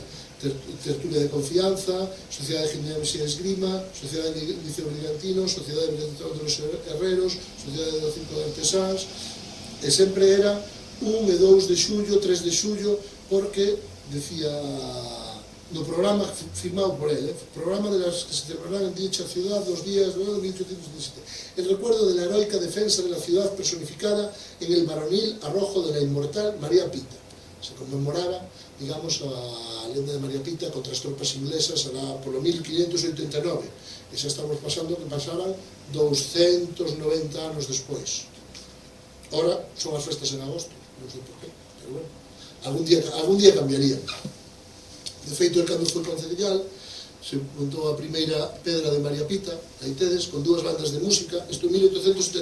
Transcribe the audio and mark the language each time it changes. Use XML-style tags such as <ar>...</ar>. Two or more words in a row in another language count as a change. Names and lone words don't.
<gl>Tertulia de confianza, Sociedade de Gimnasia e Esgrima, Sociedade de Liceo Brigantino, Sociedade de Brigantino de los Herreros, Sociedade do Circo de Artesáns, e sempre era 1 e 2 de xullo, 3 de xullo, porque, decía no programa firmado por ele,</gl> <es>programa de las que se celebrarán en dicha ciudad los días de 1817, el recuerdo de la heroica defensa de la ciudad personificada en el varonil arrojo de la inmortal María Pita. Se conmemoraba, digamos,</es> <gl>a lenda de María Pita contra as tropas inglesas polo 1589, e xa estamos pasando que pasaran 290 anos despois. Ora, son as festas en agosto, non sei por qué, pero bueno, algún día cambiaría. De feito, cando foi concellal, se montou a primeira pedra de María Pita, aí tedes, con 2 bandas de música, isto en 1879.</gl>